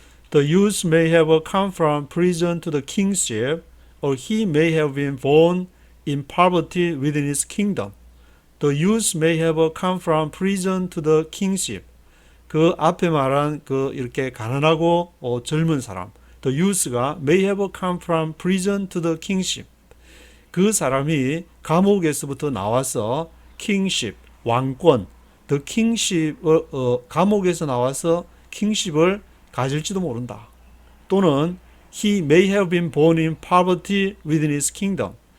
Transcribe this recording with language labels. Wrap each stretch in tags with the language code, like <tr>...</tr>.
<en>The youth may have come from prison to the kingship, or he may have been born in poverty within his kingdom. The youth may have come from prison to the kingship.</en> <ko>그 앞에 말한 그 이렇게 가난하고 젊은 사람,</ko> <en>the youth가 may have come from prison to the kingship.</en> <ko>그 사람이 감옥에서부터 나와서 kingship, 왕권, the kingship, 감옥에서 나와서 kingship을 가질지도 모른다. 또는</ko> <en>he may have been born in poverty within his kingdom.</en>